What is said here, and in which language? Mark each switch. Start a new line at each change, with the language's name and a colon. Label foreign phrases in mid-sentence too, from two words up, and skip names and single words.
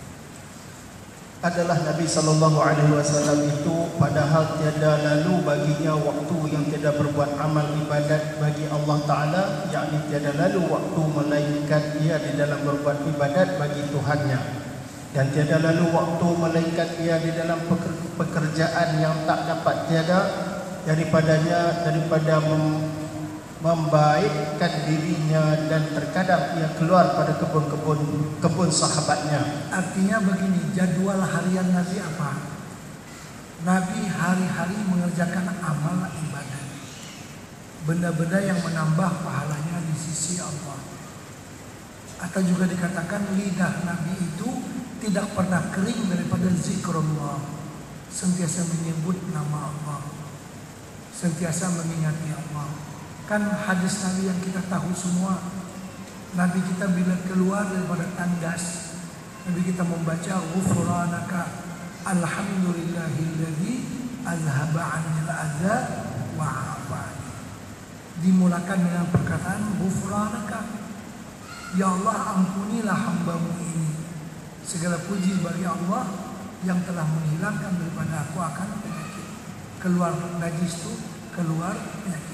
Malay: Adalah Nabi SAW itu padahal tiada lalu baginya waktu yang tiada berbuat amal ibadat bagi Allah Ta'ala, yakni tiada lalu waktu melainkan ia di dalam berbuat ibadat bagi Tuhannya, dan tiada lalu waktu melainkan ia di dalam pekerjaan yang tak dapat tiada daripada membaikkan dirinya, dan terkadang ia keluar pada kebun sahabatnya. Artinya begini, jadwal harian Nabi apa? Nabi hari-hari mengerjakan amal ibadah, benda-benda yang menambah pahalanya di sisi Allah. Atau juga dikatakan lidah Nabi itu tidak pernah kering daripada zikrullah, sentiasa menyebut nama Allah, sentiasa mengingati Allah. Kan hadis Nabi yang kita tahu semua, Nabi kita bila keluar daripada tandas, Nabi kita membaca
Arabic: غفرانك الحمد لله الذي أذهب عني الأذى وعافاني.
Malay: Dimulakan dengan perkataan ghufranaka, ya Allah ampunilah hambamu ini. Segala puji bagi Allah yang telah menghilangkan daripada aku akan penyakit. Keluar najis itu, keluar penyakit.